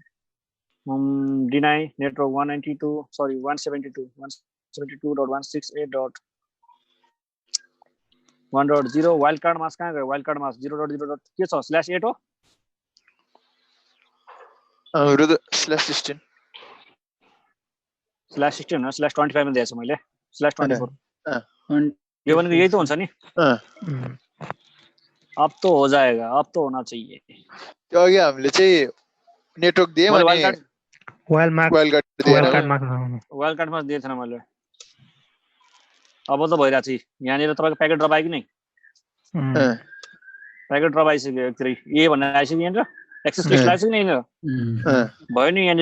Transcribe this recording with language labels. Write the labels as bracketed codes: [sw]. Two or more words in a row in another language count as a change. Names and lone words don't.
[ne] नेटवर्क 192.168.1.0 [en] wild card mask [ne] कहाँ गयो [en] wild card mask [ne] 0.0 के छ /8 हो /16 /16 हो /25 मा दिएको छु मैले /24 यो भनेको यही त हुन्छ नि [hi] अब तो हो जाएगा अब तो होना चाहिए [ne] त्यो अघि हामीले चाहिँ नेटवर्क दिएँ अनि वाइल्ड [en] card mask [ne] दिएको थिएन मैले अब त भइरहेछ यहाँनिर तपाईँको [en] packet drop [ne] आयो कि नै [en] packet drop [ne] आइसक्यो एकतिर ए भनेर आइसक्यो यहाँनिर [en] access list [ne] आइसक्यो नि यहाँनिर भयो नि यहाँनिर